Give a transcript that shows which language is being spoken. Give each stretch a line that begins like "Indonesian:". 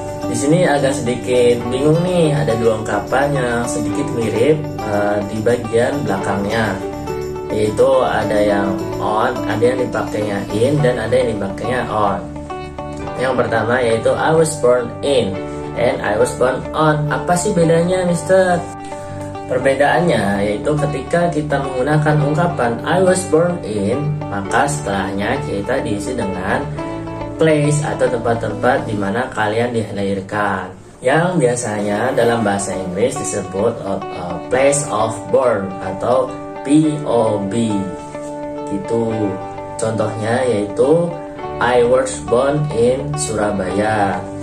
Indonesian: Di sini agak sedikit bingung nih, ada dua ungkapan yang sedikit mirip di bagian belakangnya, yaitu ada yang on, ada yang dipakainya in, dan ada yang dipakainya on. Yang pertama yaitu
English: I was born in and I was born on.
Indonesian: Apa sih bedanya, Mister? Perbedaannya yaitu ketika kita menggunakan ungkapan
English: I was born in,
Indonesian: maka setelahnya kita diisi dengan place atau tempat-tempat di mana kalian dilahirkan, yang biasanya dalam bahasa Inggris disebut place of birth atau POB gitu. Contohnya yaitu
English: I was born in Surabaya.